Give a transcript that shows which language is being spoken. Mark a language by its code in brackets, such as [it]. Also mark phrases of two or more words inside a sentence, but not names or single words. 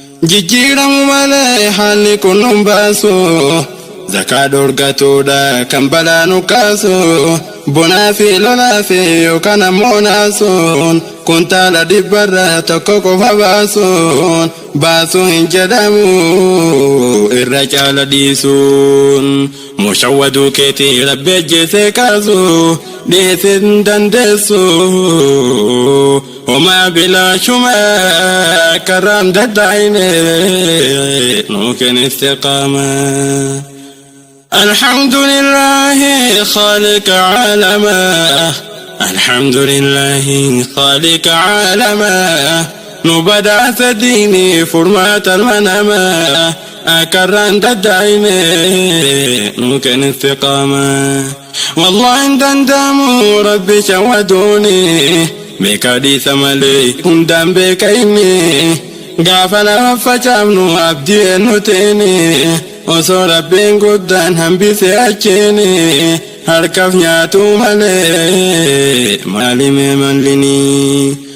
[om] Jijjiiramu malee haalli kun nun baasu, zakaa dhorgatuudha kan balaa nu kaasu, bonaa fi lolaa fi yookaan ammoo naasuun, kuntaala dhibbarra tokko qofa baasuun, baasuu hin jedhamu irra caala dhiisuun. Mushawwaduu keetii Rabbi ejjeesee kaasu, dhiyeessee hin dandeessu, homaa bilaashuma akka irraan daddaa'ine nu kenni istiqaama. [ar] الحمد لله خالق عالما، الحمد لله خالق عالما، [om] nu badhaasa diinii furmaata almanama, akka irraan daddaa'ine nu kenni istiqaama. Wallaahi hin danda'amu Rabbi shawwaduuni, beekaa dhiisa malee hundaan beeka inni, gaafa lafa facaafnu abdii eenyu teeni, osoo Rabbiin guddaan hambise achiini, harkaaf nyaatu malee maali mee mallinii?